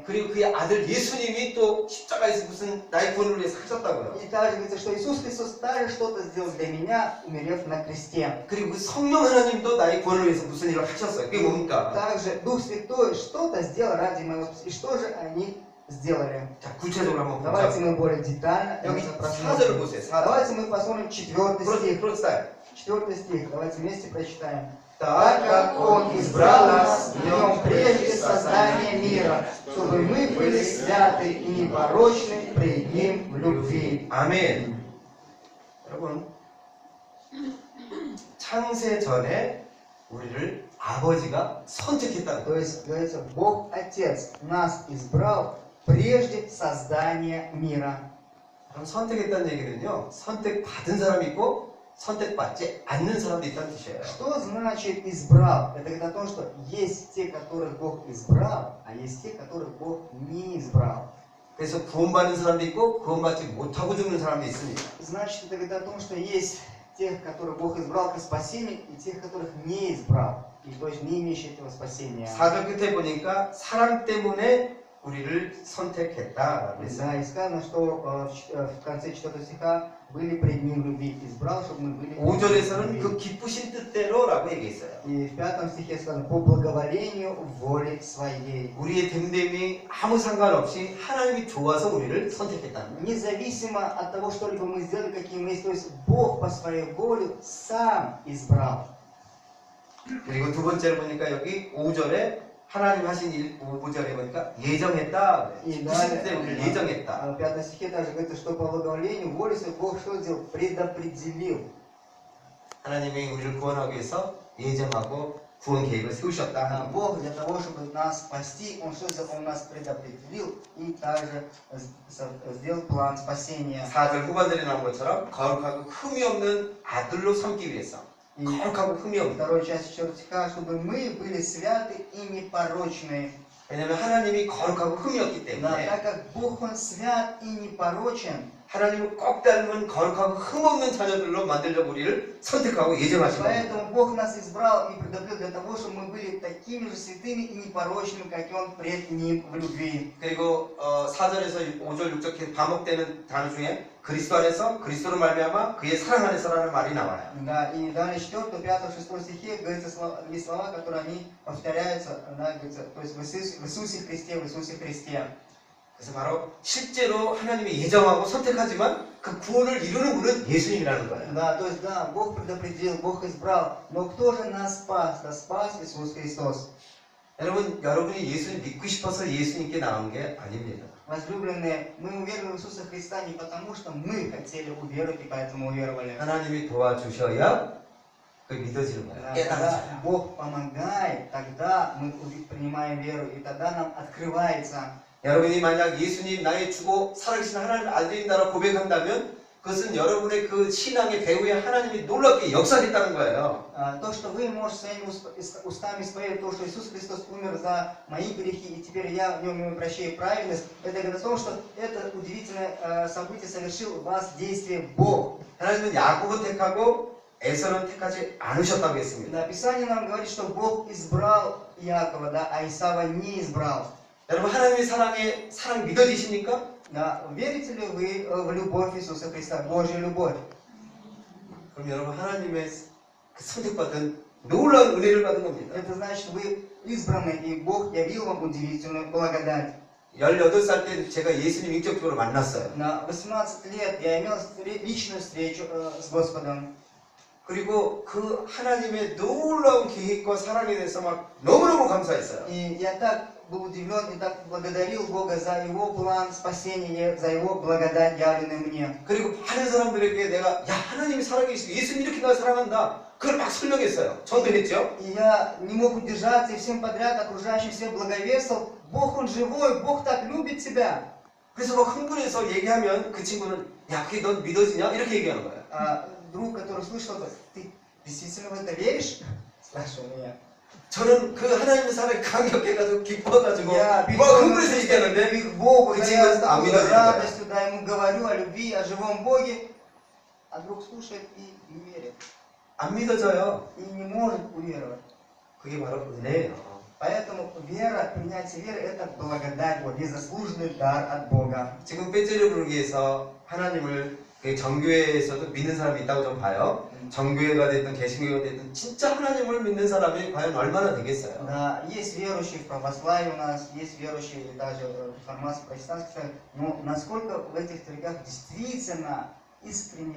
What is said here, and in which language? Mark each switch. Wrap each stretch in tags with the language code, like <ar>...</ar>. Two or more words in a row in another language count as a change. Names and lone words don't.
<ko>그리고 그의 아들 예수님이 또 십자가에서 무슨 나의 구원을 위해서 하셨다고요.</ko> <ru>И также говорится, что Иисус Христос также что-то сделал для меня, умерев на кресте.</ru> <ko>그리고 그 성령 하나님도 나의 구원을 위해서 무슨 일을 하셨어요. 그게 뭡니까?</ko> <ru>Также Дух Святой что-то сделал ради моего спасения. И что же они сделали?</ru> <ko>자, 구체적으로 한번</ko> <ru>Давайте</ru> <ko>보자.</ko> <ru>мы более детально</ru> <ko>여기</ko> <ru>это</ru> <ko>4절을</ko> <ru>просмотрим.</ru> <ko>보세요. 4절.</ko> <ru>Давайте мы посмотрим 4 стих.</ru> <ko>그렇다.</ko> <ru>4 стих. Давайте вместе прочитаем. Так Так как Он избрал нас в Нем прежде создания мира, чтобы мы были святы и непорочны пред Ним в любви.</ru> <ko>아멘. 여러분, 창세 전에 우리를 아버지가 선택했다는</ko> <ru>То</ru> <ko>거예요.</ko> <ru>есть, говорится, Бог Отец нас избрал прежде создания мира.</ru> <ko>그럼 선택했다는 얘기는요, 선택받은 사람이 있고 선택받지 않는 사람도 있다는 뜻이에요.</ko> <ru>Что значит избрал? Это говорит о том, что есть те, которых Бог избрал, а есть те, которых Бог не избрал.</ru> <ko>그래서 구원받는 사람도 있고 구원받지 못하고 죽는 사람도 있습니다.</ko> <ru>Значит, это говорит о том, что есть тех, которых Бог избрал к спасению, и тех, которых не избрал, и то есть не имеющие этого спасения.</ru> <ko>4절 끝에 보니까 사랑 때문에 우리를 선택했다라고 했어요.</ko> <ru>Да, и сказано, что в конце 4 стиха были пред Ним любви, избрал, чтобы мы были.</ru> <ko>5절에서는 그 기쁘신 뜻대로라고 얘기했어요.</ko> <ru>И в 5 стихе сказано, по благоволению воли своей.</ru> <ko>우리의 됨됨이 아무 상관없이 하나님이 좋아서 우리를 선택했다는 거예요.</ko> <ru>Независимо от того, что либо мы сделали, какие мы есть, то есть Бог по своей воле сам избрал.</ru> <ko>그리고 두 번째로 보니까 여기 5절에 하나님 하신 일, 5절에 보니까 예정했다.</ko> <ru>И</ru> <ko>기쁘신 뜻대로 우리를</ko> <ru>далее,</ru> <ko>예정했다.</ko> <ru>в 5 стихе также говорится, что по благоволению воли своей Бог что сделал? Предопределил.</ru> <ko>하나님이 우리를 구원하기 위해서 예정하고 구원 계획을 세우셨다.</ko> <ru>Бог для того, чтобы нас спасти, Он что сделал? Он нас предопределил и также сделал план спасения.</ru> <ko>4절 후반절에 나온 것처럼 거룩하고 흠이 없는 아들로 삼기 위해서.</ko> <ru>И</ru> <ko>거룩하고 흠이 없는.</ko> <ru>второй часть 4 стиха, чтобы мы были святы и непорочны.</ru> <ko>왜냐하면 하나님이 거룩하고 흠이 없기</ko> <ru>Да,</ru> <ko>때문에</ko> <ru>так как Бог Он свят и непорочен,</ru> <ko>하나님을 꼭 닮은 거룩하고 흠 없는 자녀들로 만들려고 우리를 선택하고 예정하신 겁니다.</ko> <ru>поэтому Бог нас избрал и предопределил для того, чтобы мы были такими же святыми и непорочными, как и Он пред Ним в любви.</ru> <ko>그리고 4절에서 5절, 6절 반복되는 단어 중에 그리스도 안에서 그리스도로 말미암아 그의 사랑 안에서라는 말이 나와요.</ko> <ru>Да, и далее 4, 5, 6 стихе говорится есть слова, которые они повторяются, да, говорится, то есть в Иисусе Христе, в Иисусе Христе.</ru> <ko>그래서 바로 실제로 하나님이 예정하고 선택하지만 그 구원을 이루는 분은 예수님이라는 거예요.</ko> <ru>Да, то есть, да, Бог предопределил, Бог избрал, но кто же нас спас? Да спас Иисус Христос.</ru> <ko>여러분이 예수님 믿고 싶어서 예수님께 나온 게 아닙니다.</ko> <ru>Возлюбленные, мы уверовали в Иисуса Христа не потому, что мы хотели уверовать и поэтому уверовали.</ru> <ko>하나님이 도와주셔야 그 믿어지는 거예요.</ko> <ru>Да,</ru> <ko>깨달아져요.</ko> <ru>когда Бог помогает, тогда мы принимаем веру, и тогда нам открывается.</ru> <ko>여러분이 만약 예수님 나의 주고 살아계신 하나님을 알린다라고 고백한다면 그것은 여러분의 그 신앙의 배후에 하나님이 놀랍게 역사했다는 거예요.</ko> <ru>То, что вы можете своими устами исповедовать, то, что Иисус Христос умер за мои грехи, и теперь я в нем ему прощаю праведность, это говорит о том, что это удивительное событие совершил в вас действие Бог.</ru> <ko>하나님은 야곱을 택하고 에서는 택하지 않으셨다고 했습니다.</ko> <ru>Да, Писание нам говорит, что Бог избрал Иакова, да, а Исава не избрал.</ru> <ko>여러분 하나님의 사랑 믿어지십니까?</ko> <ru>Да, верите ли вы в любовь Иисуса Христа, Божью любовь?</ru> <ko>그럼 여러분 하나님의 그 선택받은 놀라운 은혜를 받은 겁니다.</ko> <ru>Это значит, вы избраны, и Бог явил вам удивительную благодать.</ru> <ko>18살 때 제가 예수님 인격적으로 만났어요.</ko> <ru>На 18 лет я имел личную встречу с Господом.</ru> <ko>그리고 그 하나님의 놀라운 계획과 사랑에 대해서 막 너무너무 감사했어요.</ko> <ru>И я так был удивлен и так благодарил Бога за Его план спасения, за Его благодать, явленную мне.</ru> <ko>그리고 많은 사람들에게 내가 야 하나님이 살아계시고 예수님 이렇게 날 사랑한다. 그걸 막 설명했어요. 전도했죠.</ko> <ru>И я не мог удержаться и всем подряд окружающим всем благовествовал. Бог Он живой, Бог так любит тебя.</ru> <ko>그래서 막 흥분해서 얘기하면 그 친구는 야 그게 넌 믿어지냐? 이렇게 얘기하는 거예요.</ko> <ru>друг, который слышал это, ты действительно в это веришь? Спрашивал меня.</ru> <ko>저는 그 하나님의 사랑이 감격해가지고 기뻐가지고</ko> <ru>Я</ru> <ko>막 흥분해서 얘기하는데</ko> <ru>перед Богу,</ru> <ko>그</ko> <ru>да,</ru> <ko>친구는</ko> <ru>я с</ru> <ko>안</ko> <ru>такой</ru> <ko>믿어지는</ko> <ru>радостью, да, ему говорю о любви, о живом Боге, а друг слушает и не верит.</ru> <ko>안 믿어져요.</ko> <ru>И не может уверовать.</ru> <ko>그게 바로 은혜예요.</ko> <ru>Поэтому вера, принятие веры, это благодать, вот, незаслуженный дар от Бога.</ru> <ko>지금 빼째려 부르기 위해서 하나님을 그 정교회에서도 믿는 사람이 있다고 좀 봐요. 정교회가 됐든 개신교회가 됐든 진짜 하나님을 믿는 사람이 과연 얼마나 되겠어요?</ko> <ru>Да, есть верующие в православии у нас, есть верующие даже в реформации протестантских церквей, но насколько в этих церквях действительно искренне</ru>